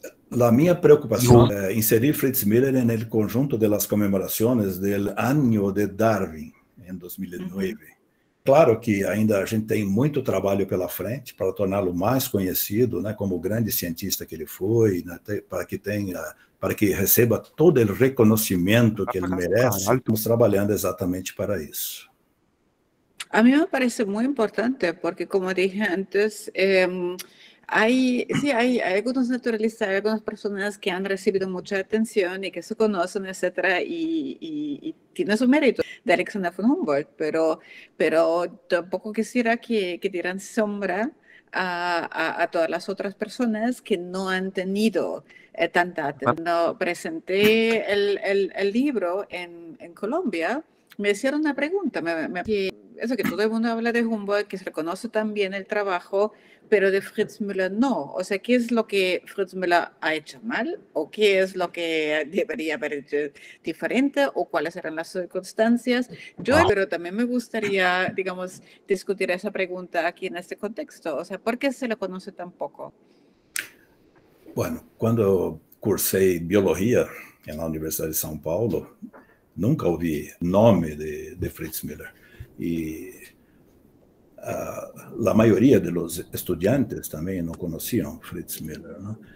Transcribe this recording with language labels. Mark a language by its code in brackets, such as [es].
[pt] La minha preocupação é inserir Fritz Müller no conjunto das comemorações do Ano de Darwin, em 2009. Claro que ainda a gente tem muito trabalho pela frente para torná-lo mais conhecido, né, como o grande cientista que ele foi, né, para que receba todo o reconhecimento que ele merece. Estamos trabalhando exatamente para isso. [es] A mí me parece muy importante porque, como dije antes, hay algunos naturalistas, hay algunas personas que han recibido mucha atención y que se conocen, etcétera, y tiene su mérito de Alexander von Humboldt, pero tampoco quisiera que dieran sombra a todas las otras personas que no han tenido tanta atención. Cuando presenté el libro en Colombia, me hicieron una pregunta, eso que todo el mundo habla de Humboldt, que se reconoce también el trabajo, pero de Fritz Müller no. O sea, ¿qué es lo que Fritz Müller ha hecho mal? ¿O qué es lo que debería haber hecho diferente? ¿O cuáles eran las circunstancias? Pero también me gustaría, digamos, discutir esa pregunta aquí en este contexto. O sea, ¿por qué se le conoce tan poco? [pt] Bueno, quando cursei biologia na Universidade de São Paulo, nunca ouvi nome de Fritz Müller. E a maioria dos estudantes também não conheciam Fritz Müller, né?